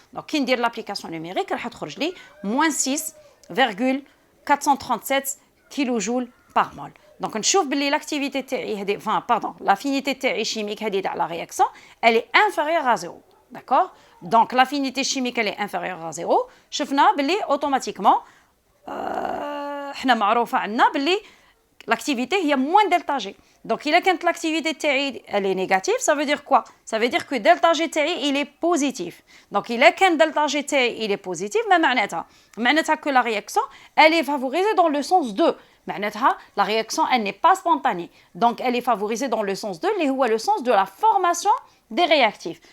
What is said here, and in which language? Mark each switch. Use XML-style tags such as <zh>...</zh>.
<fr>Donc, qui dit l'application numérique, elle va moins 6,437 kJ par mol. Donc, on voit que l'activité, l'affinité chimique de la réaction, elle est inférieure à 0. D'accord? Donc, l'affinité chimique, elle est inférieure à 0.</fr> <ar>شفنا بلي automatiquement حنا معروفة عندنا بلي l'activité هي moins delta G.</ar> <fr>Donc,</fr> <ar>إلا كانت</ar> <fr>l'activité</fr> <ar>تاعي</ar> <fr>elle est négative, ça veut dire quoi? Ça veut dire que delta G تاعي il est positif. Donc,</fr> <ar>إلا كان</ar> <fr>delta G</fr> <ar>تاعي</ar> <fr>il est positif,</fr> <ar>ما معناتها</ar> <fr>que la réaction elle est favorisée dans le sens 2.</fr> <ar>معناتها</ar> <fr>la réaction elle n'est pas spontanée. Donc, elle est favorisée dans le sens 2</fr> <ar>اللي هو</ar> <fr>le sens de la formation des réactifs.</fr>